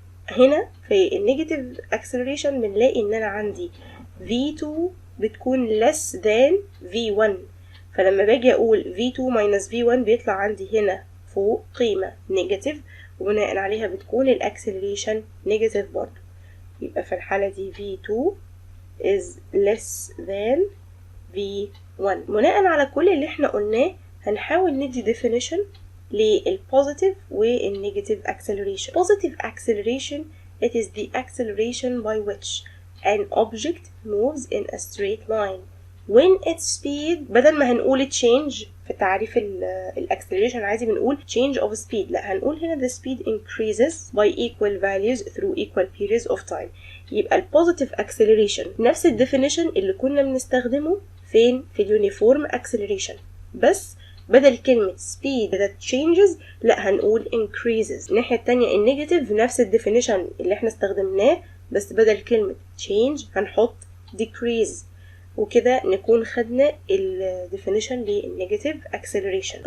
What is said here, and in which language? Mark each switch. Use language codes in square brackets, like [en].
[ar] هنا في النيجاتيف acceleration بنلاقي ان انا عندي V2 بتكون [en] less than V1، [ar] فلما باجي اقول V2 minus V1 بيطلع عندي هنا فوق قيمة نيجاتيف، وبناء عليها بتكون الاكسلريشن نيجاتيف برضه. يبقى في الحالة دي [en] V2 is less than V1. [ar] بناء على كل اللي احنا قلناه هنحاول ندي definition [en] للpositive والنيجاتيف acceleration. Positive acceleration it is the acceleration by which an object moves in a straight line when its speed. [ar] بدل ما هنقول change في تعريف الاكسلريشن عادي بنقول change of speed، لا هنقول هنا [en] the speed increases by equal values through equal periods of time. [ar] يبقى ال positive acceleration نفس ال definition اللي كنا بنستخدمه فين في اليونيفورم acceleration، بس بدل كلمة speed that changes لا هنقول increases. الناحية التانية النيجاتيف نفس ال definition اللي احنا استخدمناه، بس بدل كلمة change هنحط decrease، وكده نكون خدنا ال definition للنيجاتيف acceleration.